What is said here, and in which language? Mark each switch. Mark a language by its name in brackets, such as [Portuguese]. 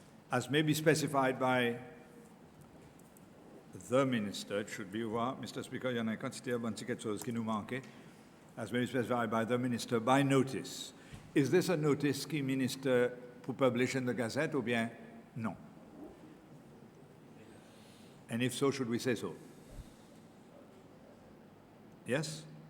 [English] As may be specified by the minister, it should be, Mr. [French] Speaker, il y en a quantité de quelque chose qui nous manque. [English] As may be specified by the minister, by notice. Is this a notice [French] qui [English] minister [French] pour [English] publish in the Gazette [French] ou bien non? [English] And if so, should we say so? Yes?